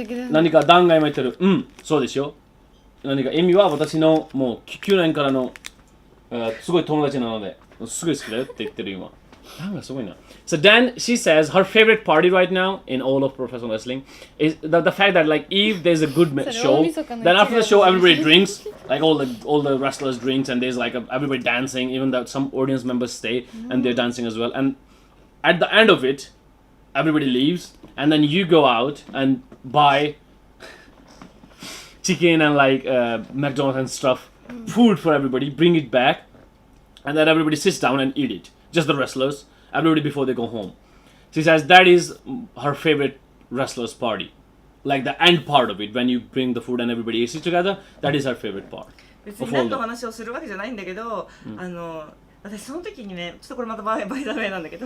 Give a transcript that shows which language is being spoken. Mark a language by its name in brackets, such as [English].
[Japanese] 何かダンが今言ってる。そうでしょ。何かエミは私のもう9年からのすごい友達なのですごい好きだよって言ってる今。ダンがすごいな。 [English] So Dan, she says her favorite party right now in all of professional wrestling is the fact that like if there's a good show, then after the show everybody drinks, like all the wrestlers drinks and there's like everybody dancing, even though some audience members stay and they're dancing as well. And at the end of it, everybody leaves and then you go out and buy chicken and like McDonald's and stuff, food for everybody, bring it back, and then everybody sits down and eat it. Just the wrestlers, everybody before they go home. She says that is her favorite wrestlers party. Like the end part of it, when you bring the food and everybody eats it together, that is her favorite part. [Japanese] 別に何の話をするわけじゃないんだけど、私その時にね、ちょっとこれまたバイダウェイなんだけど